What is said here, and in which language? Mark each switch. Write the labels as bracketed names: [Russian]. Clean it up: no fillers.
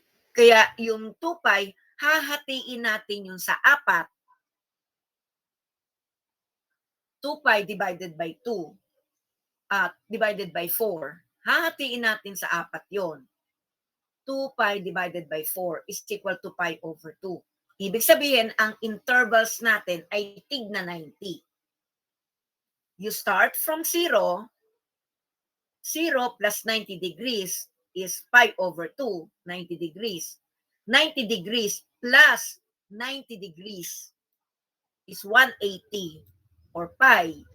[Filipino] Kaya yung 2 pi, hahatiin natin yung sa 4, [English] 2 pi divided by 2, divided by 4. [Filipino] Hahatiin natin sa 4 yon. [English] 2 pi divided by 4 is equal to pi over 2. [Filipino] Ibig sabihin, ang intervals natin ay tigna 90. [English] You start from 0, 0 plus 90 degrees is pi over 2, 90 degrees. 90 degrees plus 90 degrees is 180 or pi.